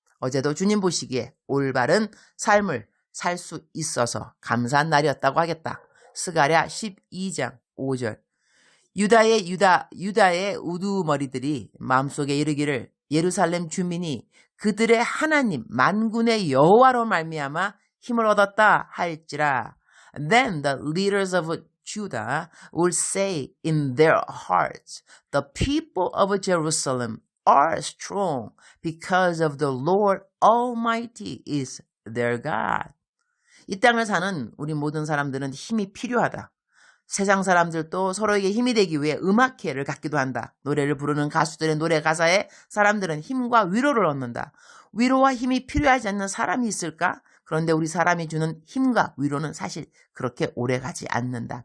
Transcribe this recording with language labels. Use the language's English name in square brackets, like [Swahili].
[Korean] 어제도 주님 보시기에 올바른 삶을 살 수 있어서 감사한 날이었다고 하겠다. 스가랴 12장 5절. 유다의 우두머리들이 마음속에 이르기를 예루살렘 주민이 그들의 하나님 만군의 여호와로 말미암아 힘을 얻었다 할지라. [English] Then the leaders of Judah will say in their hearts, the people of Jerusalem are strong because of the Lord Almighty is their God. [Korean] 이 땅을 사는 우리 모든 사람들은 힘이 필요하다. 세상 사람들도 서로에게 힘이 되기 위해 음악회를 갖기도 한다. 노래를 부르는 가수들의 노래 가사에 사람들은 힘과 위로를 얻는다. 위로와 힘이 필요하지 않는 사람이 있을까? 그런데 우리 사람이 주는 힘과 위로는 사실 그렇게 오래가지 않는다.